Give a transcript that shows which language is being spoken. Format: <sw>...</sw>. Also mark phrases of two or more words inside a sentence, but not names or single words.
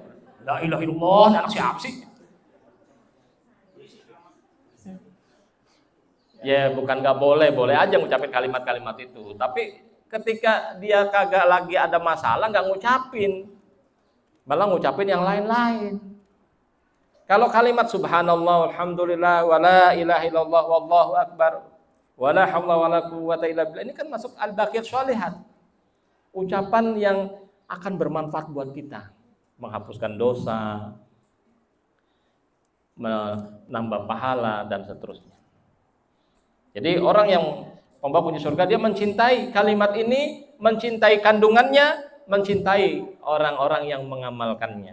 <ar>لا إله إلا الله,</ar> <id>anak siapa sih? Ya bukan nggak boleh, boleh aja ngucapin kalimat-kalimat itu. Tapi ketika dia kagak lagi ada masalah nggak ngucapin, malah ngucapin yang lain-lain. Kalau kalimat</id> <ar>سبحان الله، الحمد لله, ولا إله إلا الله، والله أكبر، ولا حول ولا قوة إلا بالله,</ar> <id>ini kan masuk</id> <ar>الباقيات الصالحات.</ar> <id>Ucapan yang akan bermanfaat buat kita, menghapuskan dosa, menambah pahala dan seterusnya. Jadi orang yang pembawa kunci surga dia mencintai kalimat ini, mencintai kandungannya, mencintai orang-orang yang mengamalkannya.</id>